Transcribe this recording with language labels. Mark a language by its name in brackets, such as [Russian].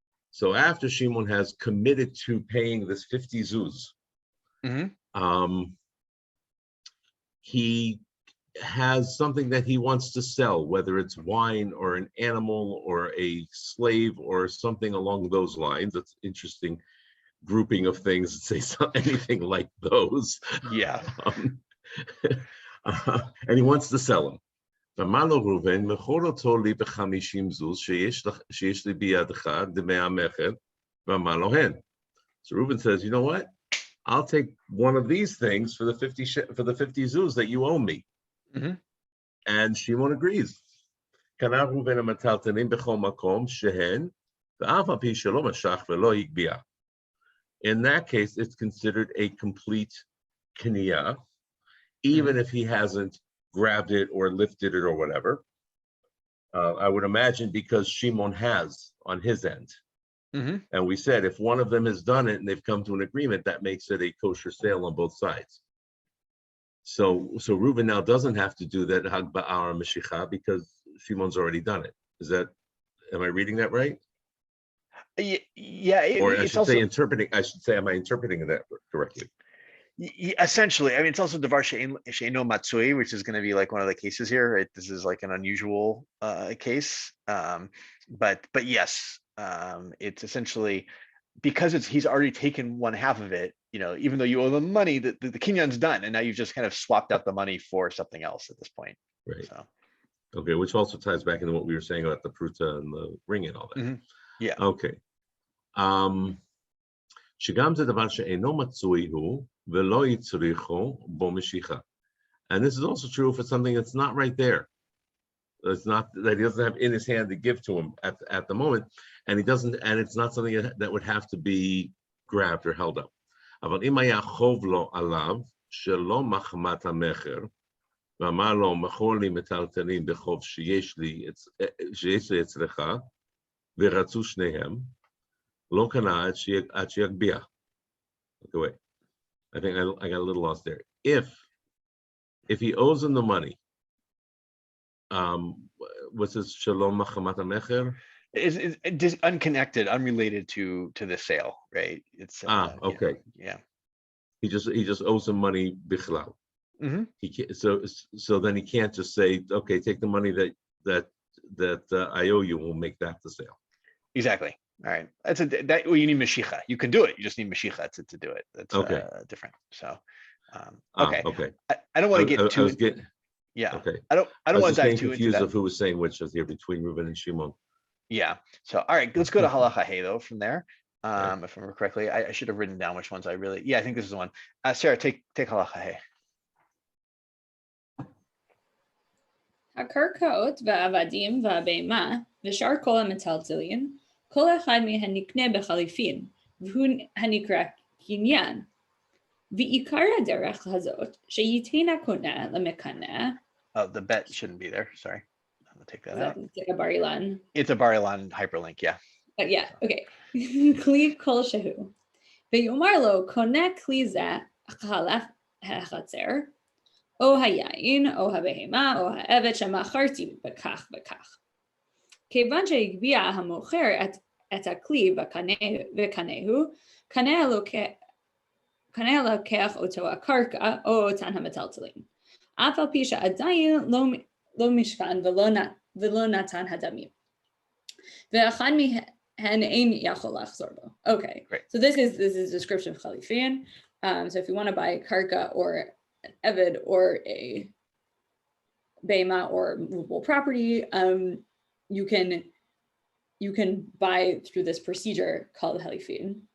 [English] So after Shimon has committed to paying this 50 zuz, he has something that he wants to sell, whether it's wine or an animal or a slave or something along those lines. That's interesting grouping of things that say anything like those. Yeah. And he wants to sell them. [Hebrew] אמר לו ראובן, מכור אותו לי ב-50 זוז שיש לי בידך דמי המכר, ואמר לו הן. [English] So Reuben says, you know what? I'll take one of these things for the 50 zuz that you owe me. And Shimon agrees. [Hebrew] קנה ראובן המטלטלים בכל מקום שהן, ואף על פי שלא משך ולא הגביע. [English] In that case, it's considered a complete kinyan, even if he hasn't grabbed it or lifted it or whatever. I would imagine because Shimon has on his end. And we said if one of them has done it and they've come to an agreement, that makes it a kosher sale on both sides. So Reuben now doesn't have to do that Hag Ba'ar Meshicha because Shimon's already done it. Am I reading that right? Yeah. Or I should say interpreting. I should say, am I interpreting that correctly? Essentially, I mean, it's also Devar She'eno Matsui, which is going to be like one of the cases here. Right? This is like an unusual case, but yes, it's essentially because he's already taken one half of it. Even though you owe them money, the kinyan's done, and now you've just kind of swapped out the money for something else at this point. Right. So. Okay, which also ties back into what we were saying about the pruta and the ring and all that. Yeah. Okay. [Hebrew] שגם זה דבר שאינו מצוי הוא ולא יצריכו בו משיכה. [English] And this is also true if it's something that's not right there. It's not that he doesn't have in his hand to give to him at the moment, and it's not something that would have to be grabbed or held up. [Hebrew] אבל אם היה חוב לו עליו שלא מחמת המכר, ואמר לו מכור לי מטלטלים בחוב שיש לי אצלך, ורצו שניהם, לא קנה עד שיגביע. [English] Okay, wait. I think I got a little lost there. If if he owes him the money, what's this shalom machamat hamecher? Is just unconnected, unrelated to the sale, right? It's okay. Yeah. He just owes him money bichlal. Mm-hmm. He can't, so then he can't just say, okay, take the money that I owe you, we'll make that the sale. Exactly. All right. Well, you need mashicha. You can do it. You just need mashicha to do it. That's okay. Different. So, okay. Okay. I don't want to get too. Yeah. Okay. I don't want to dive too into confused that. of who was saying which here between Reuben and Shimon. Yeah. So, all right, let's go to halacha hey though from there. If I remember correctly, I should have written down which ones I really. Yeah, I think this is the one. Sarah, take halacha hey. [Hebrew] הקרקעות והעבדים והבהמה ושאר כל המטלטלים, כל אחד מהן נקנה בחליפין, והוא הנקרא kinyan. ועיקר הדרך הזאת, שייתן הקונה למקנה. [English] Oh, the bet shouldn't be there. Sorry. I'm gonna take that out. It's like a bar-ilan. It's a bar-ilan hyperlink, yeah. But yeah, okay. [Hebrew] כלי כלשהו. ויאמר לו, קונה כלי זה החלף החצר, או היין, או הבהמה, או העבד שמכרתי בכך וכך. כיוון שהגביע המוכר את הכלי וקנהו, קנה לוקח אותו הקרקע או אותן המטלטלים. אף על פי שעדיין לא משכן ולא נתן הדמים. ואחד מהן אין יכול לחזור בו. [English] Okay, great. So this is a description of Khalifin. So if you want to buy a karka or an eved or a bema or movable property, you can buy through this procedure called Khalifin.